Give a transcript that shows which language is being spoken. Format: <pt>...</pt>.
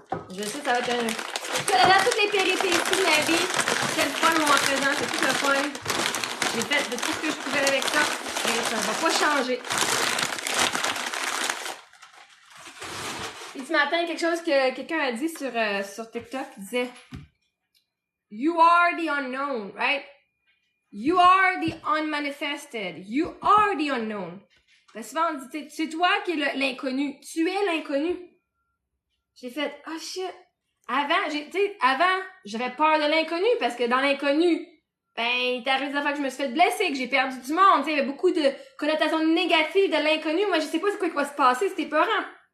<fr>Je sais, ça va être là, toutes les péripéties de ma vie, c'est le fun, le moment présent, c'est tout le fun. J'ai fait de tout ce que je pouvais avec ça, et ça va pas changer. Et ce matin, quelque chose que quelqu'un a dit sur TikTok, il disait</fr> <en>You are the unknown, right? You are the unmanifested. You are the unknown.</en> <fr>Ben souvent, on dit, c'est toi qui es l'inconnu. Tu es l'inconnu. J'ai fait, oh shit. Avant, j'avais peur de l'inconnu parce que dans l'inconnu, ben, il t'arrive des affaires que je me suis fait blesser, que j'ai perdu du monde. Il y avait beaucoup de connotations négatives de l'inconnu. Moi, je sais pas c'est quoi qui va se passer, c'était peurant.</fr>